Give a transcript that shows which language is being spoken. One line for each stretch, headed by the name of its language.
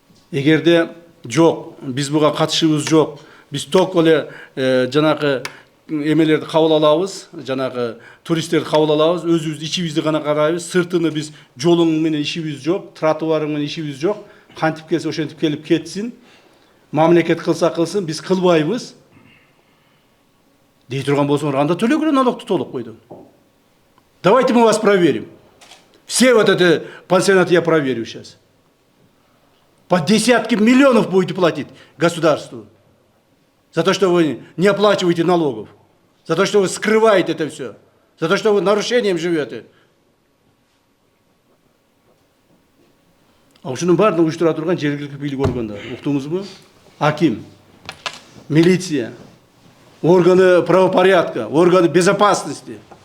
Kyrgyz: Эгерде жок, биз буга катышыбыз жок. Биз ток эле жанагы эмелерди кабыл алабыз, жанагы туристтерди кабыл алабыз, өзүбүз ичибизди гана карайбыз, сыртыны биз жолуң менен ишибиз жок, тротуарың менен ишибиз жок. Кантип келсе ошентип келип кетсин. Мамлекет кылса кылсын, биз кылбайбыз. Дей турган болсоңор, анда төлөгүлө налогду толук койдум.
Russian: Давайте мы вас проверим. Все вот эти пансионаты я проверю сейчас. По десятки миллионов будете платить государству. За то, что вы не оплачиваете налогов. За то, что вы скрываете это все. За то, что вы нарушением живете.
Kyrgyz: А ушунун баарын уюштура турган жергиликтүү бийлик органдары. Уктуңузбу?
Russian: Аким, милиция, органы правопорядка, органы безопасности.